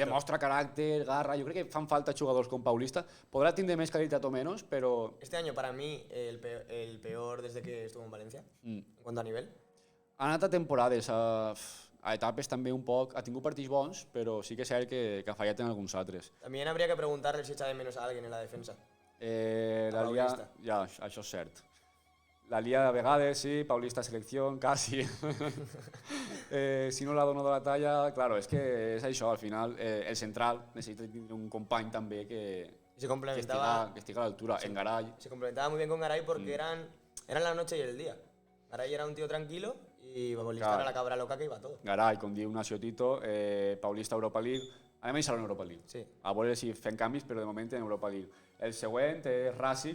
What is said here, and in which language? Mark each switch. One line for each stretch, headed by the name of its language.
Catalan: demostra caràcter, garra. Jo crec que fan falta jugadors com Paulista. Podrà tindre més qualitat o menys, però...
Spanish: Este año para mí el peor desde que estuvo en Valencia, en cuanto a nivel.
Catalan: Ha anat a temporades, a etapes també un poc... Ha tingut partits bons, però sí que és cert que ha fallat en alguns altres.
Spanish: También habría que preguntarle si echa de menos a alguien en la defensa. La Lia... Paulista.
Catalan: Ja, això és cert. La Lia de vegades, sí, Paulista selecció, quasi. Si no la dono de la talla, claro, és que és això, al final, el central necessita tindre un company també que
Spanish: Y se complementaba,
Catalan: estiga a l'altura. En Garay,
Spanish: se complementaba muy bien con Garay porque eran la noche y el día. Garay era un tío tranquilo y Paulista Claro. era la cabra loca que iba a todo.
Catalan: Garay, com diu Nacio Tito, Paulista Europa League. Anem a deixar en Europa League.
Spanish: Sí.
Catalan: A veure si fem canvis, però de moment en Europa League. El següent és Rasic,